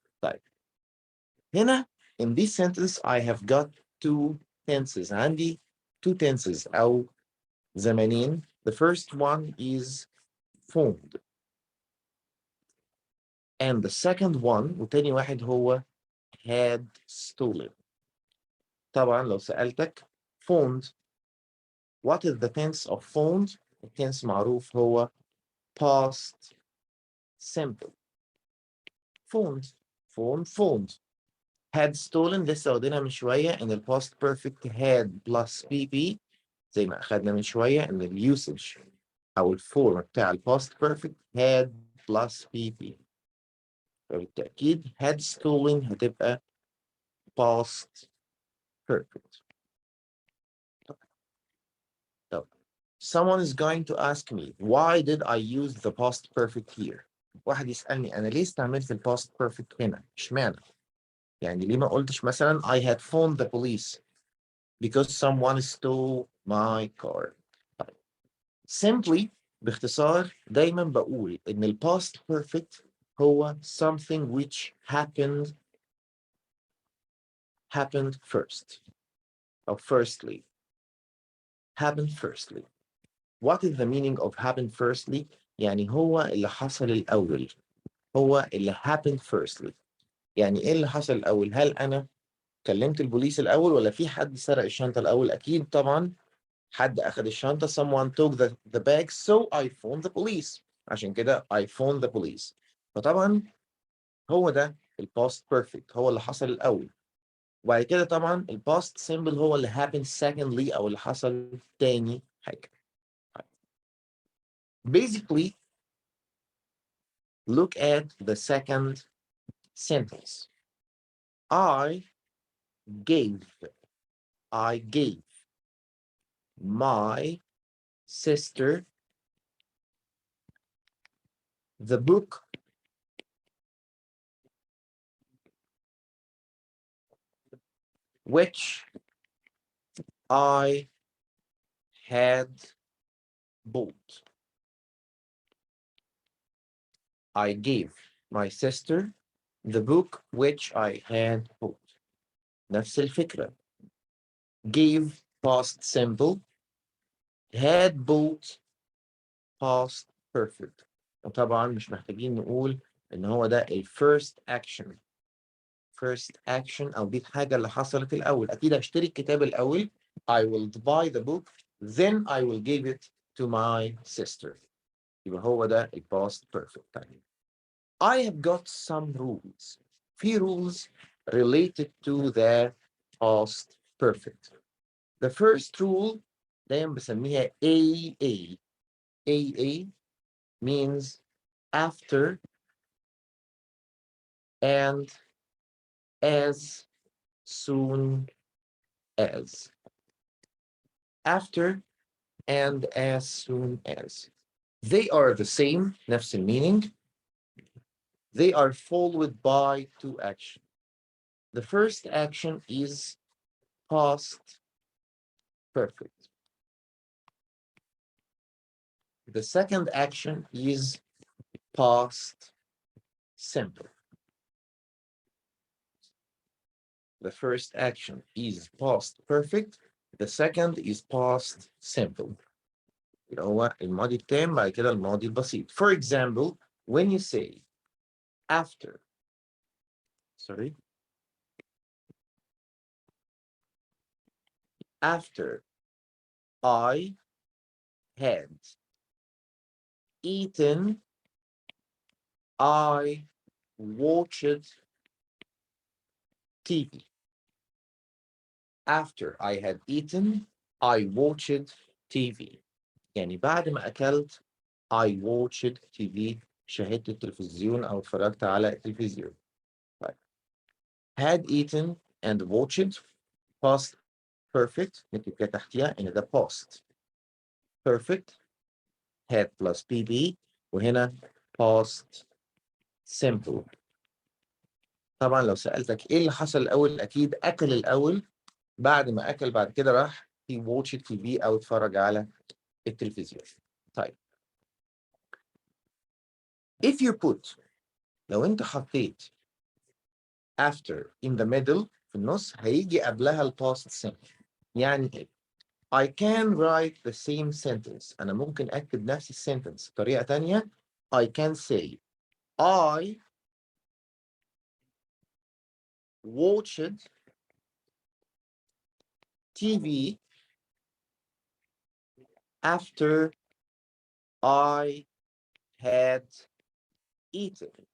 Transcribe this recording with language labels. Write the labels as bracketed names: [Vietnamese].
[Arabic] طيب. هنا [English] in this sentence I have got two tenses. [Arabic] عندي [English] two tenses [Arabic] أو زمانين. [English] The first one is phoned. And the second one [Arabic] وتاني واحد هو [English] had stolen. [Arabic] طبعا لو سألتك [English] phoned what is the tense of phoned؟ [Arabic] التنس معروف هو [English] past simple. phoned. [Arabic] had stolen لسه واخدينها من شوية إن ال past perfect had plus PP زي ما أخدنا من شوية إن ال usage أو الفورم بتاع ال past perfect had plus PP. فبالتأكيد had stolen هتبقى past perfect. طب [English] someone is going to ask me why did I use the past perfect here؟ [Arabic] واحد يسألني أنا ليه استعملت ال past perfect هنا؟ اشمعنى؟ يعني ليه ما قلتش مثلا [English] I had phoned the police because someone stole my car. Simply [Arabic] باختصار دايما بقول إن ال [English] past perfect هو something which happened first. of firstly. Happened firstly. What is the meaning of happened firstly؟ [Arabic] يعني هو اللي حصل الأول. هو اللي [English] happened firstly. [Arabic] يعني إيه اللي حصل الأول؟ هل أنا كلمت البوليس الأول ولا في حد سرق الشنطة الأول؟ أكيد طبعا حد أخذ الشنطة. [English] Someone took the bag, so I phoned the police. [Arabic] عشان كده [English] I phoned the police. [Arabic] فطبعا هو ده الباست بيرفكت، هو اللي حصل الأول. وبعد كده طبعا الباست سيمبل هو اللي [English] happened secondly [Arabic] أو اللي حصل تاني حاجة. [English] Basically, look at the second sentence. I gave my sister the book which I had bought. I gave my sister the book which I had bought. [Arabic] نفس الفكرة. [English] Gave past simple, had bought past perfect. [Arabic] وطبعا مش محتاجين نقول ان هو ده [English] first action. First action [Arabic] او دي الحاجة اللي حصلت الأول. أكيد هشتري الكتاب الأول. [English] I will buy the book, then I will give it to my sister. [Arabic] يبقى هو ده past perfect. [English] I have got some rules. [Arabic] في [English] rules related to the past perfect. The first rule دايما بسميها AA. AA means after and as soon as. After and as soon as. They are the same, [Arabic] نفس [English] meaning. They are followed by two actions. The first action is past perfect. The second action is past simple. The first action is past perfect. The second is past simple. [Arabic] اللي هو الماضي التام بعد كده الماضي البسيط. [English] For example, when you say after, after I had eaten, I watched TV. After I had eaten, I watched TV. [Arabic] يعني بعد ما أكلت [English] I watched TV. [Arabic] شاهدت التلفزيون أو اتفرجت على التلفزيون. طيب. [English] Had eaten and watched past perfect. [Arabic] نكتب كده تحتيها إن ده past perfect. [English] Had plus PP وهنا past simple. [Arabic] طبعا لو سألتك إيه اللي حصل الأول أكيد أكل الأول. بعد ما أكل بعد كده راح [English] he watched TV [Arabic] أو اتفرج على التلفزيون. طيب. [English] If you put [Arabic] لو أنت حطيت after [English] in the middle [Arabic] في النص هيجي قبلها الباست simple. يعني إيه؟ [English] I can write the same sentence. [Arabic] أنا ممكن أكتب نفس السنتنس بطريقة تانية. [English] I can say I watched TV after I had eaten.